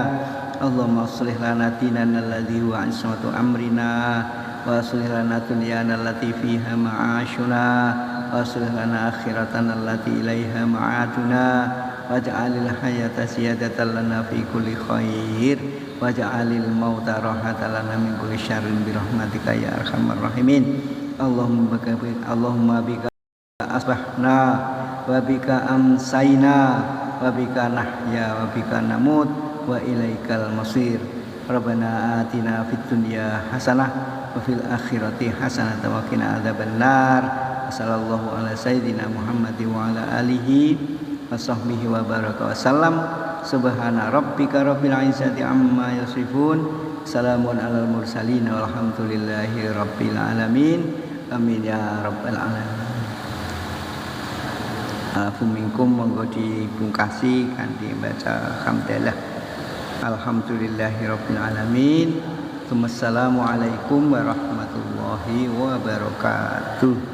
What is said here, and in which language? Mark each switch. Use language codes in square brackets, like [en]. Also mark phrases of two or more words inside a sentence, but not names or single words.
[ar] اللهم أصلح لنا ديننا الذي هو عصمة أمرنا وأصلح لنا دنيانا التي فيها معاشنا وأصلح لنا آخرتنا التي إليها معادنا واجعل الحياة زيادة لنا في كل خير واجعل الموت راحة لنا من كل شر برحمتك يا أرحم الراحمين. اللهم بك أصبحنا وبك أمسينا وبك نحيا وبك نموت وإليك المصير. ربنا آتنا في الدنيا حسنة وفي الآخرة حسنة وقنا عذاب النار. صلى الله على سيدنا محمد وعلى آله وصحبه وبارك وسلم. سبحان ربك رب العزة عما يصفون. سلام على المرسلين والحمد لله رب العالمين. آمين يا رب العالمين. [jv] Alhamdulillah, monggo dipungkasi kanthi baca hamdalah. [ar] الحمد لله رب العالمين. والسلام عليكم ورحمة الله وبركاته.